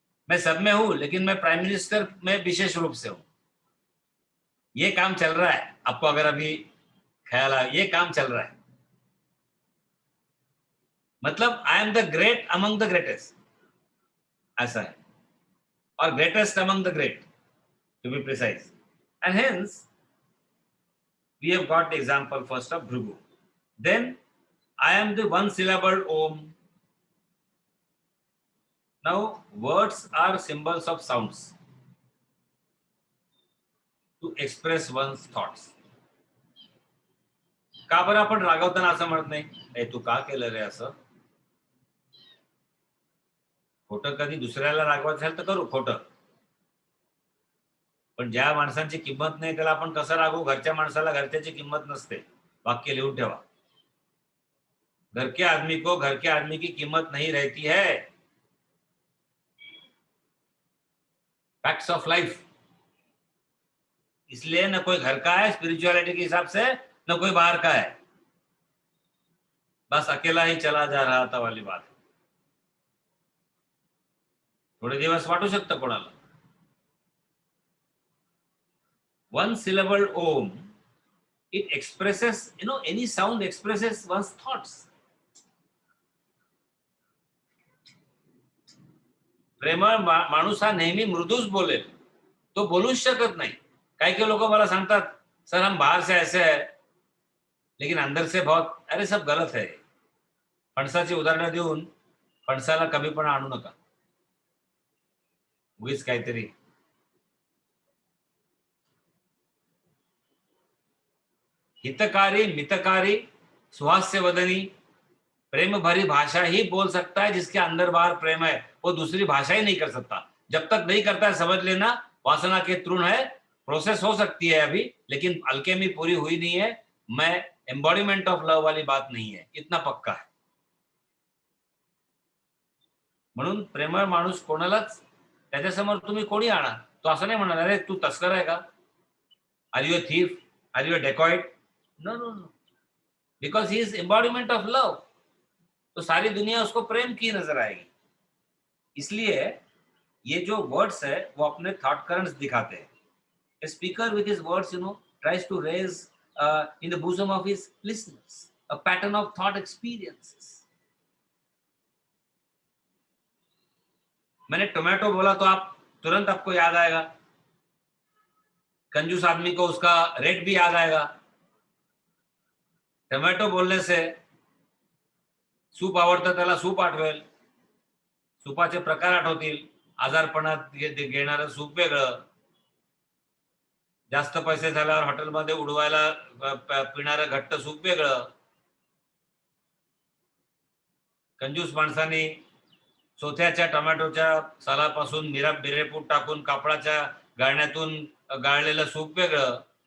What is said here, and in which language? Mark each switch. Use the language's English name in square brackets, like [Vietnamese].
[Hindi] मैं सब में हूं लेकिन मैं प्राइम मिनिस्टर में विशेष रूप से हूं. ये काम चल रहा है. आपको अगर अभी ख्याल आए, ये काम चल रहा है. [English] मतलब I am the great among the greatest, [Hindi] ऐसा है. [English] और greatest among the great, to be precise. And hence, we have got the example first of Bhrigu. Then, I am the one syllable Om. Now, words are symbols of sounds to express one's thoughts. [Marathi] का बरं आपण रागवताना असं म्हणत नाही, ए तू का केलं रे असं. खोटं कधी दुसऱ्याला रागवायचं असेल तर करू खोटं, पण ज्या माणसांची किंमत नाही त्याला आपण कसं रागू. घरच्या माणसाला घरच्याची किंमत नसते. वाक्य लिहून ठेवा. [Hindi] घर के आदमी को घर के आदमी की कीमत नहीं रहती है. [English] Facts of life. [Hindi] इसलिए न कोई घर का है स्पिरिचुअलिटी के हिसाब से, न कोई बाहर का है. बस अकेला ही चला जा रहा था वाली बात. [Marathi] थोडे दिवस वाटू शकतं कोणाला. [English] One syllable Om, it expresses, any sound expresses one's thoughts. [Marathi] प्रेमळ माणूस हा नेहमी मृदूच बोलेल, तो बोलूच शकत नाही. काही लोक मला सांगतात, [Hindi] सर हम बाहर से ऐसे है लेकिन अंदर से बहुत, अरे सब गलत है. [Marathi] फणसाची उदाहरणं देऊन फणसाला कमीपणा आणू नका. उगीच काहीतरी. [Hindi] हितकारी, मितकारी, सुहास्य वदनी, प्रेम भरी भाषा ही बोल सकता है जिसके अंदर बाहर प्रेम है. वो दूसरी भाषा ही नहीं कर सकता. जब तक नहीं करता है समझ लेना वासना के तृण है. प्रोसेस हो सकती है अभी, लेकिन अल्केमी पूरी हुई नहीं है. मैं [English] embodiment of love [Hindi] वाली बात नहीं है, इतना पक्का है. [Marathi] म्हणून प्रेमळ माणूस कोणालाच त्याच्यासमोर तुम्ही कोणी आणा, तो असं नाही म्हणणार अरे तू तस्कर आहे का, [English] are you a thief, are you a dacoit, no no no, because he is embodiment of love, [Hindi] तो सारी दुनिया उसको प्रेम की नजर आएगी। इसलिए ये जो वर्ड्स है वो अपने थॉट करंट्स दिखाते हैं। [English] A speaker with his words, tries to raise in the bosom of his listeners a pattern of thought experiences. [Hindi] मैंने टोमेटो बोला तो आप तुरंत आपको याद आएगा, कंजूस आदमी को उसका रेट भी याद आएगा। टोमेटो बोलने से [Marathi] सूप आवडतं त्याला सूप आठवेल, सूपाचे प्रकार आठवतील, आजारपणात घेणारं सूप वेगळं, जास्त पैसे झाल्यावर हॉटेलमध्ये उडवायला पिणारं घट्ट सूप वेगळं, कंजूस माणसाने चोथ्याच्या टोमॅटोच्या सालापासून बिरेपूट टाकून कापडाच्या गाळण्यातून गाळलेलं सूप वेगळं।